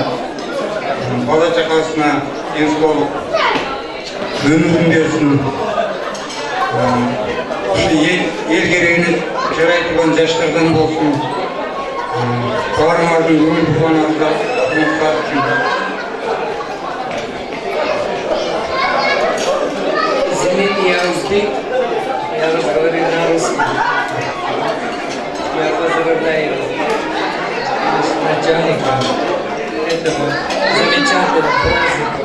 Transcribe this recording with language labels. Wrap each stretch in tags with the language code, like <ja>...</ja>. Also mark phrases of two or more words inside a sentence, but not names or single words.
<ky>Бала чакасына ден соолук өмүрүн берсин. Ушу эл керегине жарай турган жаштардан болсун. Баарыңардын көңүл кубаныңыздар үчүн.</ky> <ru>Извините, я узбек, я разговариваю на русском. Я поздравляю начальника этого замечательного праздника.</ru>